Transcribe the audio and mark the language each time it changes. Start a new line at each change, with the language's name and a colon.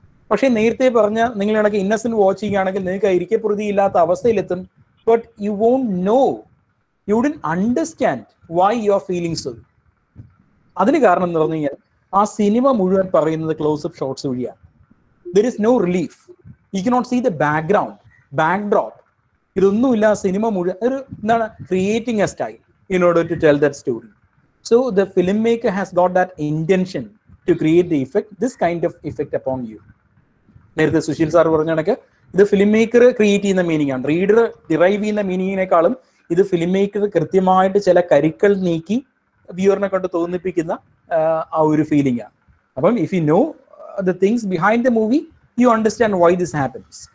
Malayalam: പക്ഷേ നേരത്തെ പറഞ്ഞ നിങ്ങൾ കണക്ക് ഇന്നസെന്റ് വാച്ച് ചെയ്യുകയാണെങ്കിൽ നിങ്ങൾക്ക് ഇരിക്കുക പൊറുതി ഇല്ലാത്ത അവസ്ഥയിലെത്തും.
English: But you won't know, you wouldn't understand why you are feeling so.
Malayalam: അതിന് കാരണം എന്ന് പറഞ്ഞു കഴിഞ്ഞാൽ ആ സിനിമ മുഴുവൻ പറയുന്നത് ക്ലോസപ്പ് ഷോട്ട്സ് വഴിയാണ്.
English: There is no relief, you cannot see the backdrop.
Malayalam: ഇതൊന്നുമില്ല. സിനിമ മുഴുവൻ
English: Creating a style in order to tell that story. So the filmmaker has got that intention to create the effect, this kind of effect upon you.
Malayalam: നേരത്തെ Sushil sir പറഞ്ഞ കണക്ക് ഇത് film maker create ചെയ്യുന്ന meaning ആണ്. Reader derive ചെയ്യുന്ന മീനിങ്ങിനേക്കാളും ഇത് film maker കൃത്യമായിട്ട് ചില കരുക്കൾ നീക്കി വ്യൂവറിനെ കൊണ്ട് തോന്നിപ്പിക്കുന്ന ആ ഒരു ഫീലിംഗ് ആണ്.
English: അപ്പം if you know the things behind the movie, you understand why this happens.